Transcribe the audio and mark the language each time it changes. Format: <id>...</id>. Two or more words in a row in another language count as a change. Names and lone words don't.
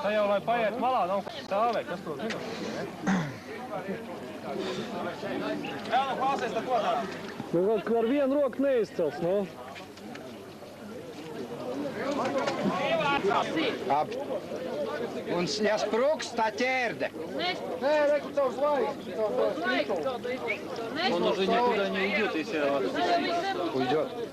<lv>Tā jau, lai paiet malā, nav kas stāvēt, kas to zina? Jā, nu klausies, tad ko darām? Nu, ka ar vienu roku neizcels, no? Ab. Un ja sprūks, tā ķērde. Nē, reku tavs laiks.</lv> <ru>Он уже никуда не уйдет, если я вас... Ujdot.</ru>